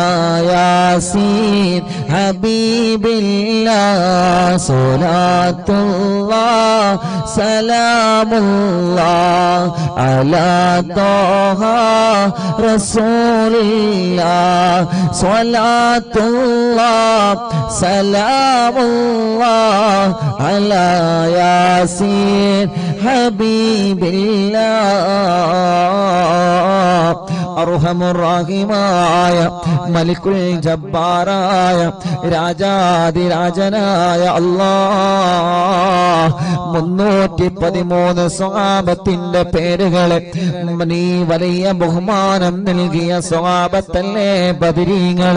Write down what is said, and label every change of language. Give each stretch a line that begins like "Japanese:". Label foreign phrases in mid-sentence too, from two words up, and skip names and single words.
Arabic: ياسين حبيب الله صلاة الله سلام الله على طه رسول الله صلاة الله سلام الله على ياسين حبيب
Malayalam: الله അർഹമുർറഹീമായ മലിക്കുൽ ജബ്ബാറായ രാജാധിരാജനായ അല്ലാഹ് 313 സ്വഹാബത്തിന്റെ പേരുകളെ നീ വലിയ ബഹുമാനം നൽകിയ സ്വഹാബത്തല്ലേ ബദരീങ്ങളെ